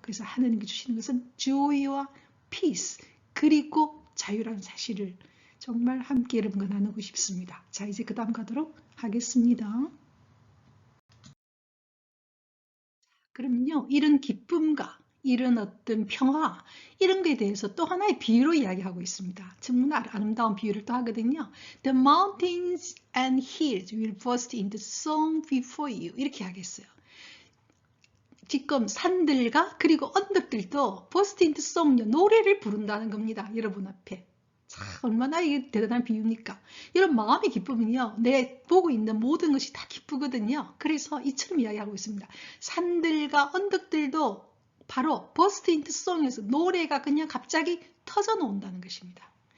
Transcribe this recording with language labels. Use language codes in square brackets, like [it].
[ko] 그래서 하느님께 주시는 것은 joy와 peace, 그리고 자유라는 사실을 정말 함께 여러분과 나누고 싶습니다. 자, 이제 그 다음 가도록 하겠습니다. 그러면요, 이런 기쁨과 이런 어떤 평화, 이런 것에 대해서 또 하나의 비유로 이야기하고 있습니다. 정말 아름다운 비유를 또 하거든요. [en] The mountains and hills will burst into song before you. [ko] 이렇게 하겠어요. 지금 산들과 그리고 언덕들도 burst into song, 노래를 부른다는 겁니다. 여러분 앞에. 참 얼마나 이게 대단한 비유입니까? 이런 마음의 기쁨은요, 내 보고 있는 모든 것이 다 기쁘거든요. 그래서 이처럼 이야기하고 있습니다. 산들과 언덕들도 바로 burst into song에서 노래가 그냥 갑자기 터져 나온다는 것입니다.